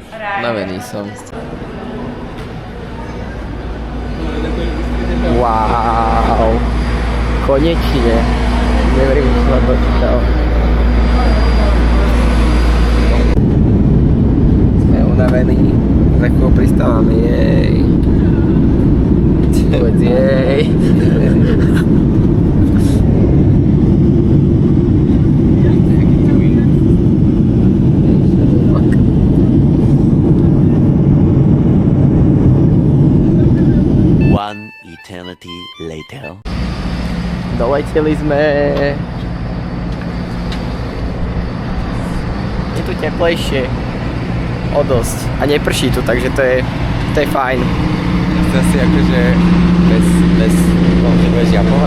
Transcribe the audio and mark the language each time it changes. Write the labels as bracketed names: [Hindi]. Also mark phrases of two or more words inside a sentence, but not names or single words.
[Slovak] Unavený som. Wow. Konečne. Neverím, že som na to čítal. Sme unavení. Za chvíľu pristávame. Jej. Povedz jej. [English] One eternity later. [Slovak] Doleteli sme. Je tu teplejšie. O dosť. A neprší tu, takže to je fajn. Chce si akože bez nebudeš japovať?